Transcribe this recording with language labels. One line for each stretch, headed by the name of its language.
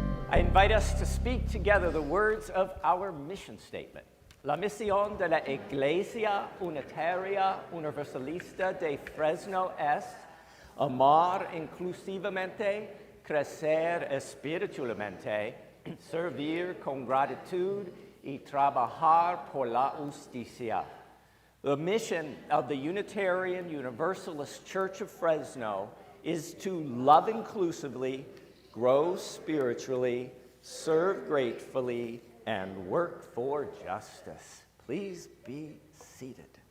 English: I invite us to speak together the words of our mission statement.
Spanish: La misión de la Iglesia Unitaria Universalista de Fresno es amar inclusivamente, crecer espiritualmente, servir con gratitud y trabajar por la justicia.
English: The mission of the Unitarian Universalist Church of Fresno is to love inclusively, grow spiritually, serve gratefully, and work for justice. Please be seated.